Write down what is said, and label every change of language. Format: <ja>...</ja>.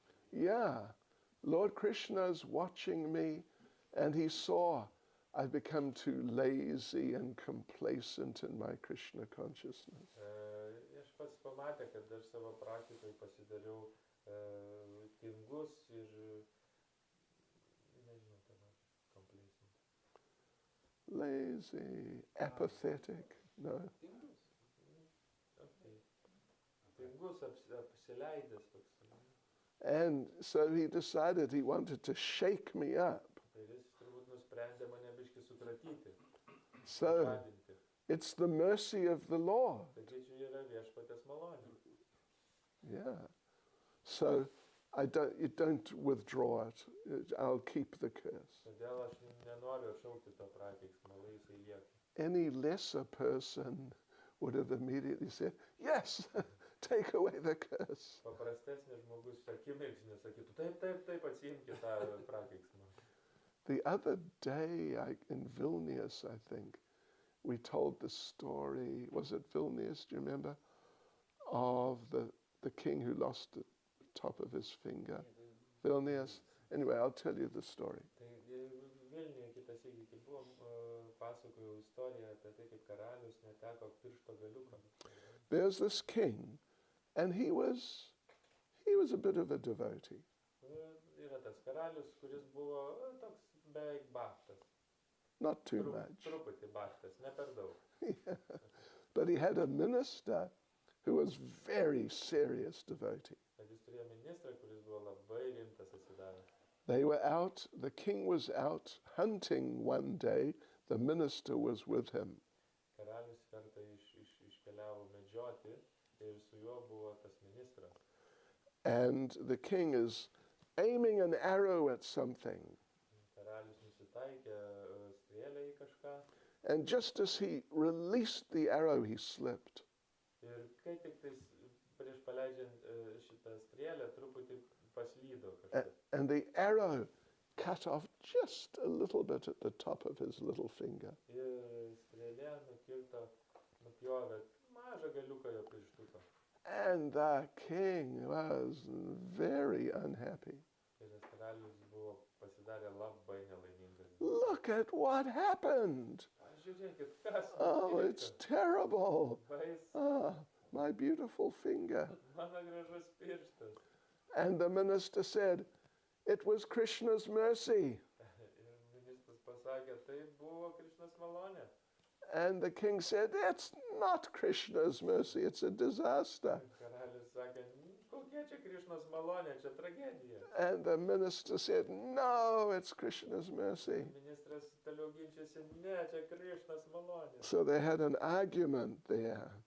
<en>Yeah, Lord Krishna's watching me and he saw I've become too lazy and complacent in my Krishna consciousness.</en> <lt>Aš pats pamatė, kad aš savo praktikoje pasidariau tingus ir nežinau, complacent.</lt> <en>Lazy, apathetic, no.</en> <lt>Okay. Tingus, apsileidęs toks.</lt> <en>And so he decided he wanted to shake me up.</en> <lt>Ir jis turbūt nusprendė mane biškį sukratyti.</lt> <en>So</en> <lt>Padinti.</lt> <en>it's the mercy of the Lord.</en> <lt>Taigi čia yra viešpatės malonė.</lt> <en>Yeah. So you don't withdraw it. I'll keep the curse.</en> <lt>Todėl aš nenoriu atšaukti to prakeiksmo, lai jisai lieka.</lt> <en>Any lesser person would have immediately said, yes, take away the curse.</en> <lt>Paprastesnis žmogus akimirksniu sakytų, taip, atsiimkit tą prakeiksmą.</lt> <en>The other day in Vilnius, I think, we told the story. Was it Vilnius? Do you remember? of the king who lost the top of his finger. Vilnius. Anyway, I'll tell you the story.</en> <lt>Tai Vilniuje kitą sykį, kai buvom, pasakojau istoriją apie tai, kaip karalius neteko piršto galiuko.</lt> <en>There's this king, and he was a bit of a devotee.</en> <lt>Yra tas karalius, kuris buvo toks beveik bachtas.</lt> <en>Not too much.</en> <lt>Truputį bachtas, ne per daug.</lt> <en>Yeah. But he had a minister who was very serious devotee.</en> <lt>Bet jis turėjo ministrą, kuris buvo labai rimtas atsidavęs.</lt> <en>They were out, the king was out hunting one day, the minister was with him.</en> <lt>Karalius kartą iškeliavo medžioti ir su juo buvo tas ministras.</lt> <en>And the king is aiming an arrow at something.</en> <lt>Karalius nusitaikė strėlę į kažką.</lt> <en>And just as he released the arrow, he slipped.</en> <lt>Ir kai tik tais prieš paleidžiant šitą strėlę, truputį paslydo kažkas.</lt> <en>And the arrow cut off just a little bit at the top of his little finger.</en> <lt>Ir strėlė nupjovė mažą galiuką jo pirštuko.</lt> <en>And the king was very unhappy.</en> <lt>Ir tas karalius buvo pasidarė labai nelaimingas.</lt> <en>Look at what happened.</en> <lt>Žiūrėkit, kas</lt> <en>Oh, it's terrible.</en> <lt>bais,</lt> <en>Ah, my beautiful finger.</en> <lt>mano gražus pirštas.</lt> <en>And the minister said, it was Krishna's mercy.</en> <lt>Ir ministras pasakė, tai buvo Krišnos malonė.</lt> <en>And the king said, it's not Krishna's mercy, it's a disaster.</en> <lt>Karalius sakė, kokia čia Krišnos malonė, čia tragedija.</lt> <en>And the minister said, no, it's Krishna's mercy.</en> <lt>Ministras toliau ginčiasi, ne, čia Krišnos malonė.</lt> <en>So they had an argument there.</en>